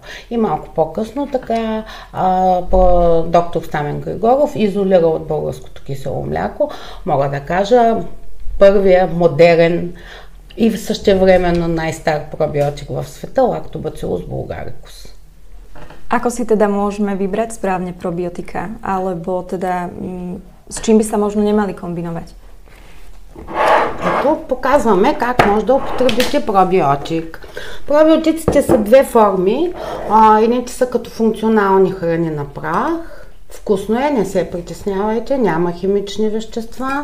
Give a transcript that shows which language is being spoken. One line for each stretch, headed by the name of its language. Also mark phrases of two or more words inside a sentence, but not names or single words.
Bulgarian: И малко по-късно така доктор Стамен Григоров изолира от българското кисело мляко, мога да кажа, първия модерен и същевременно най-стар пробиотик в света Lactobacillus bulgaricus.
Slovak: Ako si teda môžeme vybrať správne probiotika? Alebo teda s čím by sa možno nemali комбиновать?
Bulgarian: Ето показваме как може да употребите пробиотик. Пробиотиците са две форми. Едните са като функционални храни на прах. Вкусно е, не се притеснявайте, няма химични вещества.